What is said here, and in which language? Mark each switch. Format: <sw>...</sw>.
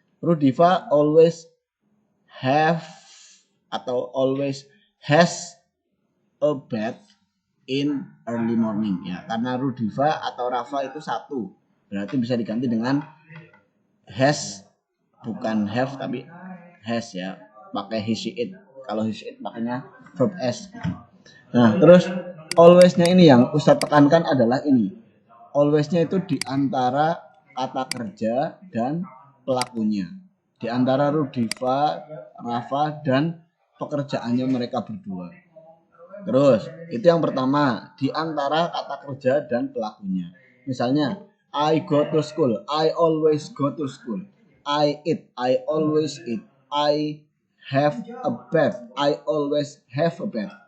<en>Rudiva always have</en> <id>atau</id> <en>always has a bath in early morning ya.</en> <id>Karena Rudiva atau Rafa itu satu, berarti bisa diganti dengan has, bukan have tapi has ya. Pakai he she it. Kalau he she it makanya verb s. Nah, terus always-nya ini yang Ustadz tekankan adalah ini. Always-nya itu di antara kata kerja dan pelakunya. Di antara Rudiva, Rafa, dan pekerjaannya mereka berdua. Terus, itu yang pertama, di antara kata kerja dan pelakunya. Misalnya,</id> <en>I go to school, I always go to school. I eat, I always eat. I have a bath, I always have a bath.</en>